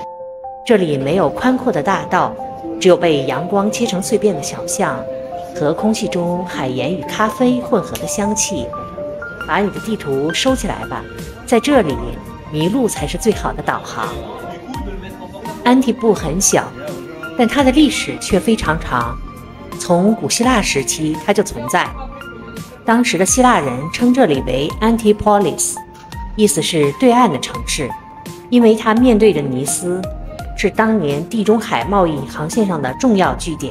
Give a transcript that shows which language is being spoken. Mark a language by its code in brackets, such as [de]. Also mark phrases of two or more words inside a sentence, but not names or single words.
[zh] 這裡沒有寬闊的大道，只有被陽光切成碎片的小巷，和空氣中海鹽與咖啡混合的香氣。把你的地圖收起來吧，在這裡，迷路才是最好的導航。安提布很小，但它的歷史卻非常長，從古希臘時期它就存在。當時的希臘人稱這裡為 Antipolis， 意思是對岸的城市，因為它面對着尼斯，是當年地中海貿易航線上的重要據點。